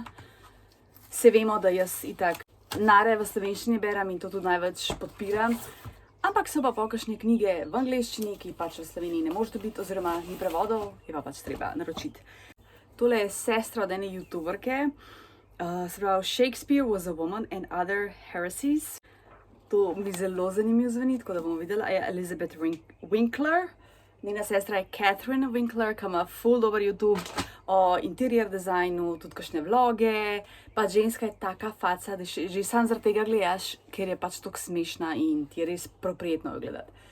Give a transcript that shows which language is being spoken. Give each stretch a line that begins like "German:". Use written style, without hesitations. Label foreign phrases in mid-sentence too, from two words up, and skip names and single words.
Slovenian: Se vemo, da jaz itak nare v slovenščini berem in to tudi največ podpiram. Ampak so pa kakšne knjige v angleščini, ki pač v Sloveniji ne moreš dobiti, oziroma ni prevodov, je pa pač treba naročiti. Tole je sestra od ene youtuberke. Se pravi, Shakespeare was a woman and other heresies. To mi zelo zanimivo zveni, tako da bomo videla. Je Elizabeth Winkler. Njena sestra je Catherine Winkler, ki ima ful dober YouTube o interior dizajnu, tudi kakšne vloge. Pač ženska je taka faca, da že sam zaradi tega gledaš, ker je pač tako smešna in ti je res prijetno jo gledati.